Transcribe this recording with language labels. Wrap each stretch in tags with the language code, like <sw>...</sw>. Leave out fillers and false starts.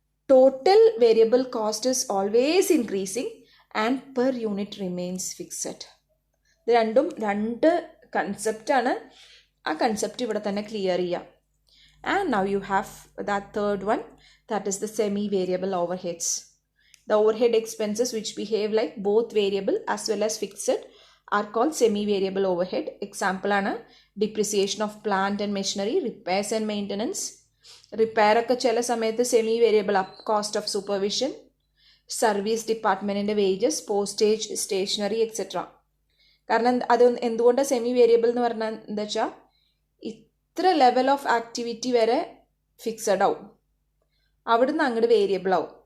<en>Total variable cost is always increasing and per unit remains fixed.</en> <ml>ഇത് രണ്ടും രണ്ട് കൺസെപ്റ്റാണ്. ആ കൺസെപ്റ്റ് ഇവിടെ തന്നെ ക്ലിയർ ചെയ്യാം.</ml> <en>And now you have that third one, that is the semi variable overheads. The overhead expenses which behave like both variable as well as fixed are called semi-variable overhead. Example ആണ് depreciation of plant and machinery, repairs and maintenance.</en> <ml>Repair ഒക്കെ ചില സമയത്ത് semi variable cost of supervision, service ഡിപ്പാർട്ട്മെൻറ്റിൻ്റെ wages, postage, stationery etcetera. കാരണം അത് എന്തുകൊണ്ടാണ് semi variable എന്ന് പറഞ്ഞാൽ എന്താ വെച്ചാൽ ഇത്ര ലെവൽ ഓഫ് ആക്ടിവിറ്റി വരെ ഫിക്സഡ് ആവും, അവിടുന്ന് അങ്ങോട്ട് വേരിയബിൾ ആവും.</ml>